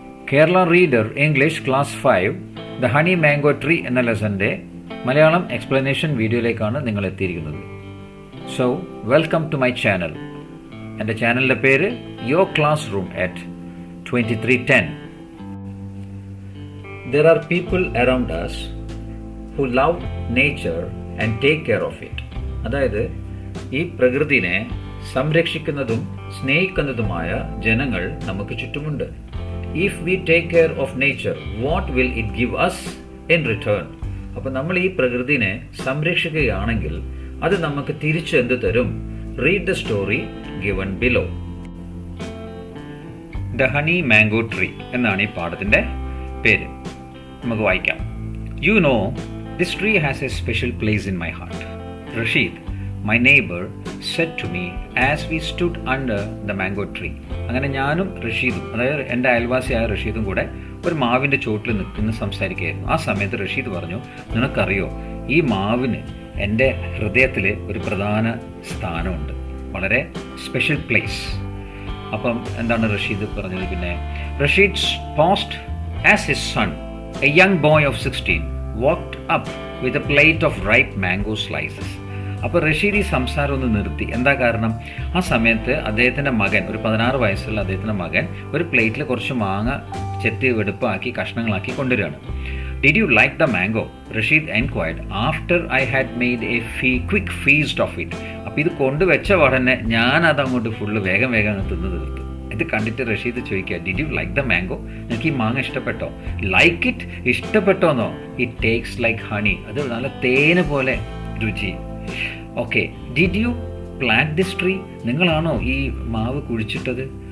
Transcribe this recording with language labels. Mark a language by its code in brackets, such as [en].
[ml] Kerala reader English class 5 the honey mango tree എന്ന ലെസൻ്റെ Malayalam explanation വീഡിയോയിലേക്കാണ് നിങ്ങൾ എത്തിയിരിക്കുന്നത്. [en] So welcome to my channel. [ml] എൻ്റെ ചാനലിൻ്റെ പേര് [en] Your classroom at 2310. There are people around us who love nature and take care of it. [ml] അതായത് ഈ പ്രകൃതിനെ സംരക്ഷിക്കുന്നതും സ്നേഹിക്കുന്നതുമായ ജനങ്ങൾ നമുക്ക് ചുറ്റുമുണ്ട്. [en] If we take care of nature, what will it give us in return? [ml] അപ്പോൾ നമ്മൾ ഈ പ്രകൃതിനെ സംരക്ഷിക്കുകയാണെങ്കിൽ അത് നമുക്ക് തിരിച്ച് എന്ത് തരും? [en] Read the story given below. [ml] The Honey Mango Tree എന്നാണ് ഈ പാഠത്തിൻ്റെ പേര്. നമുക്ക് വായിക്കാം. [en] You know, this tree has a special place in my heart. Rashid, my neighbor, said to me as we stood under the mango tree. [ml] അങ്ങനെ ഞാനും റഷീദും, അതായത് എൻ്റെ അയൽവാസിയായ റഷീദും കൂടെ ഒരു മാവിൻ്റെ ചോട്ടിൽ നിൽക്കുന്ന സംസാരിക്കുകയായിരുന്നു. ആ സമയത്ത് റഷീദ് പറഞ്ഞു, നിനക്കറിയോ, ഈ മാവിന് എൻ്റെ ഹൃദയത്തിൽ ഒരു പ്രധാന സ്ഥാനമുണ്ട്, വളരെ [en] Special place. [ml] അപ്പം എന്താണ് റഷീദ് പറഞ്ഞത്? പിന്നെ [en] Rashid paused as his son, a young boy of 16, walked up with a plate of ripe mango slices. [ml] അപ്പോൾ റഷീദ് ഈ സംസാരം ഒന്ന് നിർത്തി. എന്താ കാരണം? ആ സമയത്ത് അദ്ദേഹത്തിൻ്റെ മകൻ, ഒരു 16 വയസ്സുള്ള അദ്ദേഹത്തിൻ്റെ മകൻ ഒരു പ്ലേറ്റിൽ കുറച്ച് മാങ്ങ ചെത്തി വെടുപ്പാക്കി കഷ്ണങ്ങളാക്കി കൊണ്ടുവരികയാണ്. [en] Did you like the mango? Rashid enquired after I had made a quick feast of it. [ml] അപ്പോൾ ഇത് കൊണ്ടുവച്ച ഉടനെ ഞാനത് അങ്ങോട്ട് ഫുള്ള് വേഗം തിന്ന് തീർത്തു. ഇത് കണ്ടിട്ട് റഷീദ് ചോദിക്കുക, [en] Did you like the mango? [ml] എനിക്ക് ഈ മാങ്ങ ഇഷ്ടപ്പെട്ടോ? [en] like it, [ml] ഇഷ്ടപ്പെട്ടോന്നോ? [en] it tastes like honey, [ml] അത് നല്ല തേന് പോലെ രുചി. [en] Okay, did you plant this tree? [ml] നിങ്ങളാണോ ഈ മാവ് കുഴിച്ചിട്ടത്?